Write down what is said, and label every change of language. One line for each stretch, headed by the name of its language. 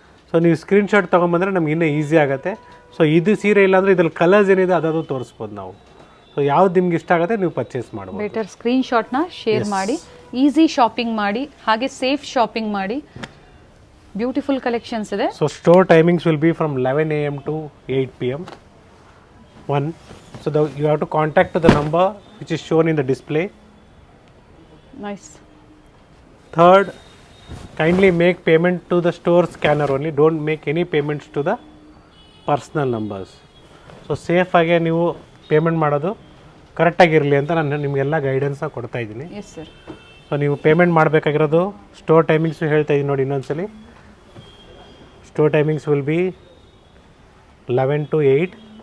Kannada: So ನೀವು screenshot ತೊಗೊಂಬಂದರೆ ನಮ್ಗೆ ಇನ್ನೂ ಈಸಿ ಆಗುತ್ತೆ. ಸೊ ಇದು ಸೀರೆ ಇಲ್ಲಾಂದರೆ ಇದ್ರಲ್ಲಿ ಕಲರ್ಸ್ ಏನಿದೆ ಅದನ್ನು ತೋರಿಸ್ಬೋದು ನಾವು. ಸೊ ಯಾವ್ದು ನಿಮ್ಗೆ ಇಷ್ಟ ಆಗುತ್ತೆ ನೀವು ಪರ್ಚೇಸ್ ಮಾಡ್ಬೋದು. ಬೆಟರ್ ಸ್ಕ್ರೀನ್ಶಾಟ್ನ ಶೇರ್ ಮಾಡಿ, ಈಸಿ ಶಾಪಿಂಗ್ ಮಾಡಿ, ಹಾಗೆ ಸೇಫ್ ಶಾಪಿಂಗ್ ಮಾಡಿ. ಬ್ಯೂಟಿಫುಲ್ ಕಲೆಕ್ಷನ್ಸ್ ಇದೆ.
English: So store timings will be from 11 AM to 8 PM. So you have to contact the number which is shown in the display. Nice. Third, kindly make payment to the store scanner only. Don't make any payments to the personal numbers.
Kannada: So safe ಆಗಿ ನೀವು payment ಮಾಡೋದು ಕರೆಕ್ಟಾಗಿರಲಿ ಅಂತ ನಾನು ನಿಮಗೆಲ್ಲ ಗೈಡೆನ್ಸ್ನ ಕೊಡ್ತಾ ಇದ್ದೀನಿ.
English: Yes sir.
Kannada: So ನೀವು payment ಮಾಡಬೇಕಾಗಿರೋದು ಸ್ಟೋರ್ ಟೈಮಿಂಗ್ಸು ಹೇಳ್ತಾ ಇದ್ದೀನಿ ನೋಡಿ ಇನ್ನೊಂದ್ಸಲಿ.
English: Store timings will be 11 to 8.